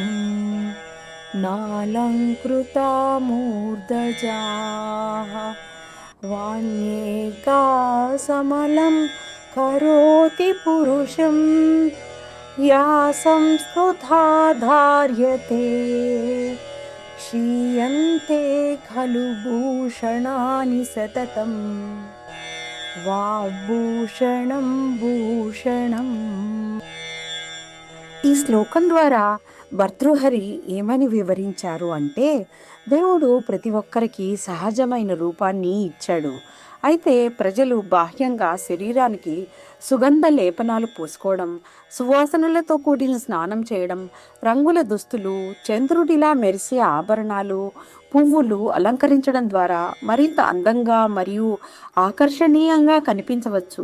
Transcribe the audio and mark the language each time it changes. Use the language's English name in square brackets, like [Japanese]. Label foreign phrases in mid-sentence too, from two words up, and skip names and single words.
[Sanskrit] नालङ्कृता मूर्धजाः वाण्येका समलं करोति पुरुषं या संस्कृता धार्यते क्षीयन्ते खलु भूषणानि सततं వాగ్భూషణం భూషణం. [Telugu] ఈ శ్లోకం ద్వారా భర్తృహరి ఏమని వివరించారు అంటే, దేవుడు ప్రతి ఒక్కరికి సహజమైన రూపాన్ని ఇచ్చాడు. అయితే ప్రజలు బాహ్యంగా శరీరానికి సుగంధ లేపనాలు పూసుకోవడం, సువాసనలతో కూడిన స్నానం చేయడం, రంగుల దుస్తులు, చంద్రుడిలా మెరిసే ఆభరణాలు, పువ్వులు అలంకరించడం ద్వారా మరింత అందంగా మరియు ఆకర్షణీయంగా కనిపించవచ్చు.